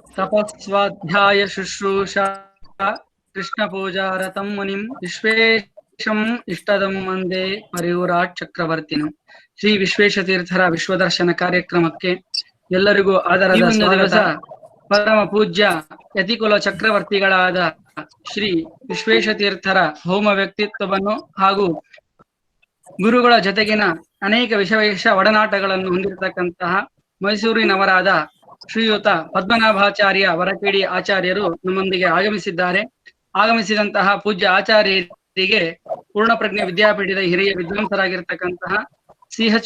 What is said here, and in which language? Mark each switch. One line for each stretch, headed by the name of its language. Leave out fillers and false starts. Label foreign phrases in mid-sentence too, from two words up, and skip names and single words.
Sanskrit: तपस्वाध्याय शुश्रूषा कृष्ण पूजा रतं मुनिं विश्वेशम् इष्टदं वंदे ಪರಿವ್ರಾಟ್ ಚಕ್ರವರ್ತಿನಂ.
Kannada: ಶ್ರೀ ವಿಶ್ವೇಶತೀರ್ಥರ ವಿಶ್ವದರ್ಶನ ಕಾರ್ಯಕ್ರಮಕ್ಕೆ ಎಲ್ಲರಿಗೂ ಆದರದ ಸ್ವಾಗತ. ಪರಮ ಪೂಜ್ಯ ಯತಿಕುಲ ಚಕ್ರವರ್ತಿಗಳಾದ ಶ್ರೀ ವಿಶ್ವೇಶತೀರ್ಥರ ಭೌಮ ವ್ಯಕ್ತಿತ್ವವನ್ನು ಹಾಗೂ ಗುರುಗಳ ಜೊತೆಗಿನ ಅನೇಕ ವಿಶೇಷ ಒಡನಾಟಗಳನ್ನು ಹೊಂದಿರತಕ್ಕಂತಹ ಮೈಸೂರಿನವರಾದ ಶ್ರೀಯುತ ಪದ್ಮನಾಭಾಚಾರ್ಯ ವರಕೇಡಿ ಆಚಾರ್ಯರು ನಮ್ಮೊಂದಿಗೆ ಆಗಮಿಸಿದಂತಹ ಪೂಜ್ಯ ಆಚಾರ್ಯರಿಗೆ ಪೂರ್ಣಪ್ರಜ್ಞೆ ವಿದ್ಯಾಪೀಠದ ಹಿರಿಯ ವಿದ್ವಾಂಸರಾಗಿರ್ತಕ್ಕಂತಹ ಸಿ.ಎಚ್.